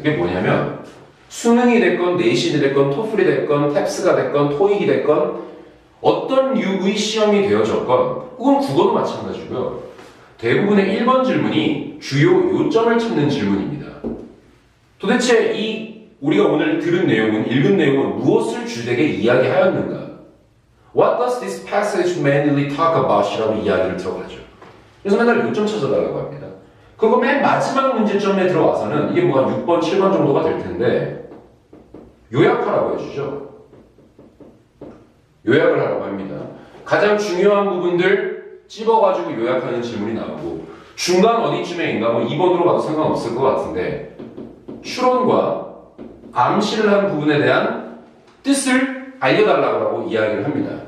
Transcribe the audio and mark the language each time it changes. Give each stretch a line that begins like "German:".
Korean: 이게 뭐냐면, 수능이 됐건, 내신이 됐건, 토플이 됐건, 탭스가 됐건, 토익이 됐건, 어떤 류의 시험이 되어졌건, 혹은 국어도 마찬가지고요. 대부분의 1번 질문이 주요 요점을 찾는 질문입니다. 도대체 우리가 오늘 들은 내용은, 읽은 내용은 무엇을 주되게 이야기하였는가?
English: What does this passage mainly talk about?
Korean: 이라고 이야기를 들어가죠. 그래서 맨날 요점 찾아달라고 합니다. 그리고 맨 마지막 문제점에 들어와서는 이게 뭐 한 6번, 7번 정도가 될 텐데 요약하라고 해주죠. 요약을 하라고 합니다. 가장 중요한 부분들 찝어가지고 요약하는 질문이 나오고 중간 어디쯤에인가 뭐 2번으로 가도 상관없을 것 같은데 추론과 암시를 한 부분에 대한 뜻을 알려달라고 이야기를 합니다.